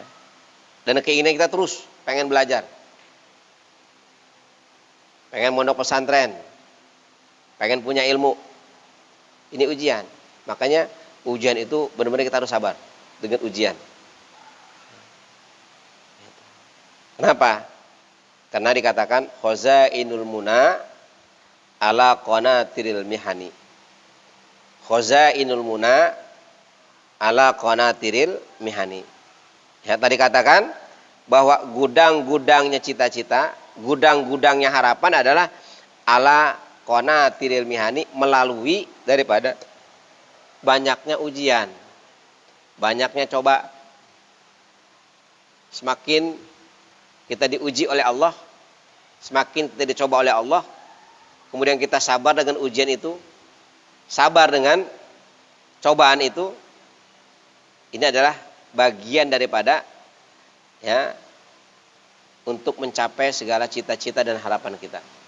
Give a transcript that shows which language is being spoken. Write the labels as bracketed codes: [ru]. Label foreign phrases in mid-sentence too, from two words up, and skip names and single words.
[id] Dan keinginan kita terus pengen belajar, pengen mondok pesantren, pengen punya ilmu. Ini ujian. Makanya ujian itu benar-benar kita harus sabar dengan ujian. Kenapa? Karena dikatakan [ar] خزائن المنى على قناطر المحن. خزائن المنى على قناطر المحن. [id] Ya, tadi katakan bahwa gudang-gudangnya cita-cita, gudang-gudangnya harapan adalah [ar] على قناطر المحن, [id] melalui daripada banyaknya ujian, banyaknya coba. Semakin kita diuji oleh Allah, semakin kita dicoba oleh Allah, kemudian kita sabar dengan ujian itu, sabar dengan cobaan itu, ini adalah bagian daripada ya untuk mencapai segala cita-cita dan harapan kita.